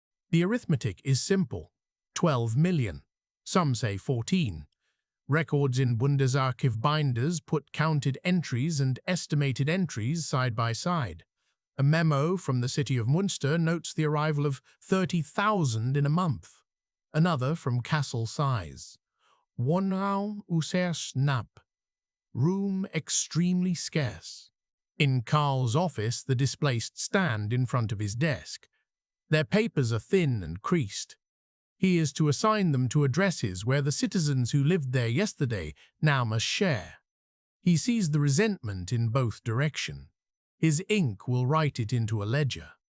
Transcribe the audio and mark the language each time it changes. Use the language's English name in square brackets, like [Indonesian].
[English] The arithmetic is simple. 12 million. Some say 14. Records in Bundesarchiv binders put counted entries and estimated entries side by side. A memo from the city of Munster notes the arrival of 30,000 in a month. Another from Kassel sighs. [German] Wohnraum äußerst knapp. [English] Room extremely scarce. In Karl's office, the displaced stand in front of his desk. Their papers are thin and creased. He is to assign them to addresses where the citizens who lived there yesterday now must share. He sees the resentment in both directions. His ink will write it into a ledger.